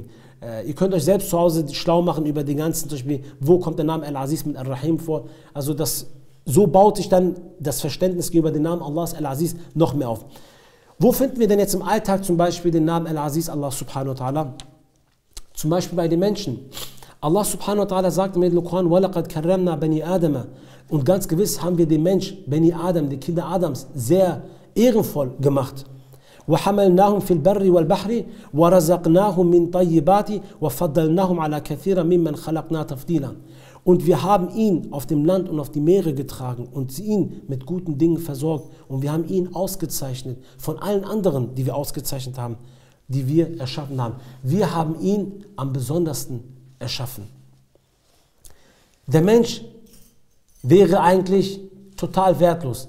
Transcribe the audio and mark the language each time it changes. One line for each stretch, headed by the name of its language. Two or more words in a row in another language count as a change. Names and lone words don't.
German: Ihr könnt euch selbst zu Hause schlau machen über die ganzen, zum Beispiel, wo kommt der Name Al-Aziz mit Al-Rahim vor. Also so baut sich dann das Verständnis gegenüber dem Namen Allahs Al-Aziz noch mehr auf. Wo finden wir denn jetzt im Alltag zum Beispiel den Namen Al-Aziz, Allah
Arabic: سبحانه وتعالى?
German: Zum Beispiel bei den Menschen. Allah
Arabic: سبحانه وتعالى
German: sagt im Koran,
Arabic: وَلَقَدْ كَرَّمْنَا بَنِي آدَمَ.
German: Und ganz gewiss haben wir den Mensch, Bani Adam, die Kinder Adams, sehr ehrenvoll gemacht.
Arabic: وَحَمَلْنَاهُمْ فِي الْبَرِّ وَالْبَحْرِ وَرَزَقْنَاهُمْ مِنْ طَيِّبَاتِ وَفَضَّلْنَاهُمْ عَلَى كَثِيرًا مِمَّنْ خَلَقْنَا تَفْضِيلًا.
German: Und wir haben ihn auf dem Land und auf die Meere getragen und ihn mit guten Dingen versorgt. Und wir haben ihn ausgezeichnet von allen anderen, die wir ausgezeichnet haben, die wir erschaffen haben. Wir haben ihn am besondersten erschaffen. Der Mensch wäre eigentlich total wertlos.